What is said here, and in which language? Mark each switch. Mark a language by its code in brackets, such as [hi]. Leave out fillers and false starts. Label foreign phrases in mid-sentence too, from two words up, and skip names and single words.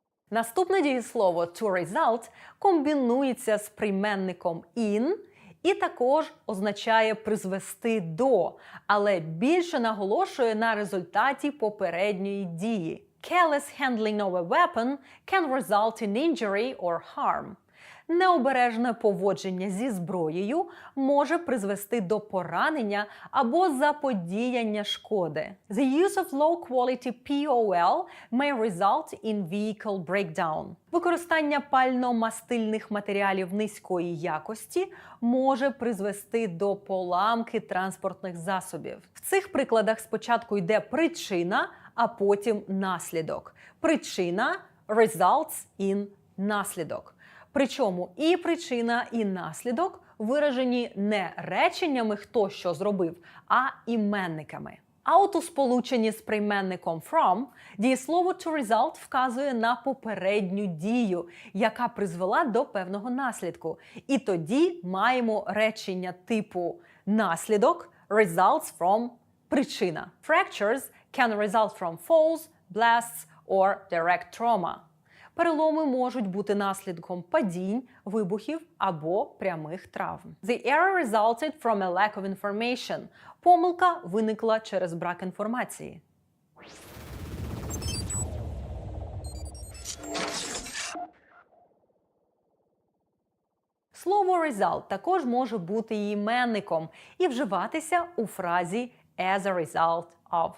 [uk] Наступне дієслово [en] to result [uk] комбінується з прийменником in і також означає призвести до, але більше наголошує на результаті попередньої дії. [en] Careless handling of a weapon can result in injury or harm. [uk] Необережне поводження зі зброєю може призвести до поранення або заподіяння шкоди. [en] The use of low-quality POL may result in vehicle breakdown. [uk] Використання пально-мастильних матеріалів низької якості може призвести до поламки транспортних засобів. В цих прикладах спочатку йде причина, а потім наслідок. Причина [en] results in [uk] наслідок. Причому і причина, і наслідок виражені не реченнями «хто що зробив», а іменниками. А от у сполученні з прийменником from дієслово [en] to result [uk] вказує на попередню дію, яка призвела до певного наслідку. І тоді маємо речення типу наслідок [en] results from [uk] причина. [en] Fractures can result from falls, blasts or direct trauma. [uk] Переломи можуть бути наслідком падінь, вибухів або прямих травм. [en] The error resulted from a lack of information. [uk] Помилка виникла через брак інформації. Слово result також може бути іменником і вживатися у фразі [en] as a result of.